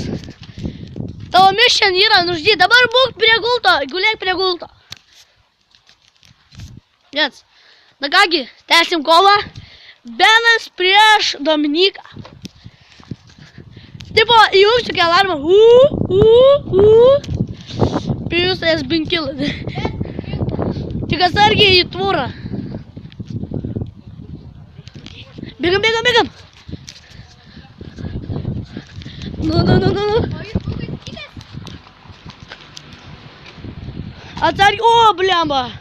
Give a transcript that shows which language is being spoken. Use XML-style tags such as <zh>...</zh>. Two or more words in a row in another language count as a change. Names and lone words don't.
<lt>Tavo mission yra nužudyti. Dabar būk prie gulto, gulėk prie gulto. Yes. Na kągi, tęsim kovą. Benas prieš Dominiką. Tipo, įjungsiu kai alarmą.</lt> <en>Pijus has been killed.</en> <lt>Tik atsargiai į tvūrą. Bėgam. Nu. Atsargiai, o, blemba.</lt>